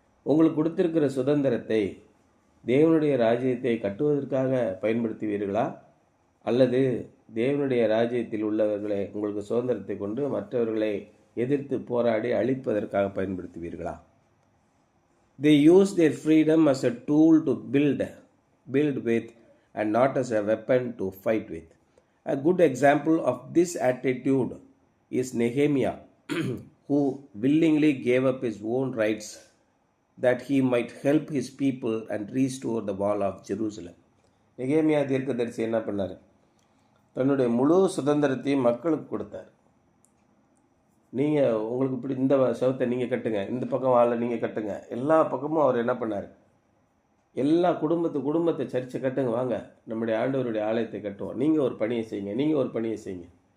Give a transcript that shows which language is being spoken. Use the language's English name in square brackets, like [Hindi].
[Tamil] உங்களுக்கு கொடுத்திருக்கிற சுதந்திரத்தை தேவனுடைய ராஜ்யத்தை கட்டுவதற்காக பயன்படுத்துவீர்களா, அல்லது தேவனுடைய ராஜ்யத்தில் உள்ளவர்களை உங்களுக்கு சுதந்திரத்தை கொண்டு மற்றவர்களை எதிர்த்து போராடி அழிப்பதற்காக பயன்படுத்துவீர்களா? [English] They use their freedom as a tool to build with and not as a weapon to fight with. A good example of this attitude is Nehemiah, who willingly gave up his own rights that he might help his people and restore the wall of Jerusalem. [Tamil] நெகேமியா தீர்க்கதரிசி என்ன பண்ணார்? தன்னுடைய முழு சுதந்திரத்தையும் மக்களுக்கு கொடுத்தார். நீங்கள் உங்களுக்கு இப்படி இந்த சவத்தை நீங்கள் கட்டுங்க, இந்த பக்கம் வாழை நீங்கள் கட்டுங்க, எல்லா பக்கமும் அவர் என்ன பண்ணார்? எல்லா குடும்பத்தை சர்ச்சை கட்டுங்க, வாங்க நம்முடைய ஆண்டவருடைய ஆலயத்தை கட்டுவோம், நீங்கள் ஒரு பணியை செய்யுங்க, நீங்கள் ஒரு பணியை செய்யுங்க.